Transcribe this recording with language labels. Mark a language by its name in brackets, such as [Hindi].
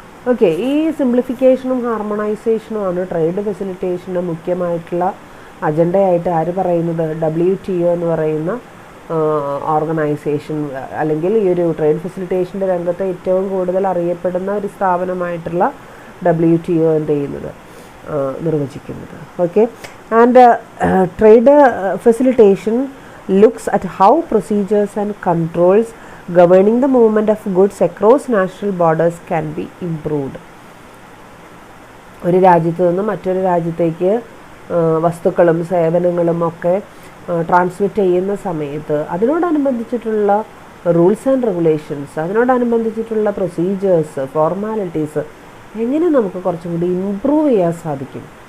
[Malayalam] Okay, ഈ സിംപ്ലിഫിക്കേഷനും ഹാർമോണൈസേഷനുമാണ് trade ഫെസിലിറ്റേഷൻ്റെ മുഖ്യമായിട്ടുള്ള അജണ്ടയായിട്ട് ആര് പറയുന്നത്, WTO എന്ന് പറയുന്ന ഓർഗനൈസേഷൻ, അല്ലെങ്കിൽ ഈ ഒരു ട്രേഡ് ഫെസിലിറ്റേഷൻ്റെ രംഗത്ത് ഏറ്റവും കൂടുതൽ അറിയപ്പെടുന്ന ഒരു സ്ഥാപനമായിട്ടുള്ള WTO എന്ത് ചെയ്യുന്നത്, നിർവചിക്കുന്നത്. [English] Okay, and trade facilitation looks at how procedures and controls governing the movement of goods across national borders can be improved. [Malayalam] ഒരു രാജ്യത്ത് നിന്ന് മറ്റൊരു രാജ്യത്തേക്ക് വസ്തുക്കളും സേവനങ്ങളും ഒക്കെ ട്രാൻസ്മിറ്റ് ചെയ്യുന്ന സമയത്ത് അതിനോടനുബന്ധിച്ചിട്ടുള്ള rules and regulations, അതിനോടനുബന്ധിച്ചിട്ടുള്ള procedures, formalities എങ്ങനെ നമുക്ക് കുറച്ചും കൂടി ഇമ്പ്രൂവ് ചെയ്യാൻ സാധിക്കും.